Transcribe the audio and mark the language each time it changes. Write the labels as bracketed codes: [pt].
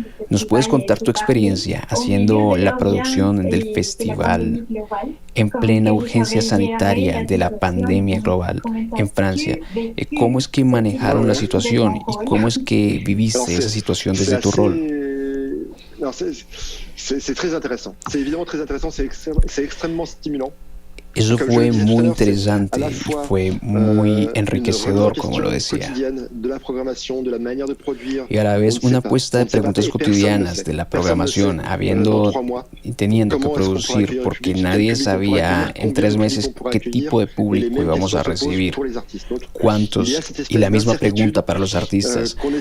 [es] ¿Nos puedes contar tu experiencia haciendo la producción del festival en plena urgencia sanitaria de la pandemia global en Francia? ¿Cómo es que manejaron la situación y cómo es que viviste esa situación desde tu rol? [fr] C'est très intéressant. C'est évidemment très intéressant, c'est extrêmement stimulant. [es] Eso fue muy interesante y fue muy enriquecedor, como lo decía. Y a la vez una apuesta de preguntas cotidianas de la programación, y teniendo que producir, porque nadie sabía en 3 meses qué tipo de público íbamos a recibir, cuántos, y la misma pregunta para los artistas.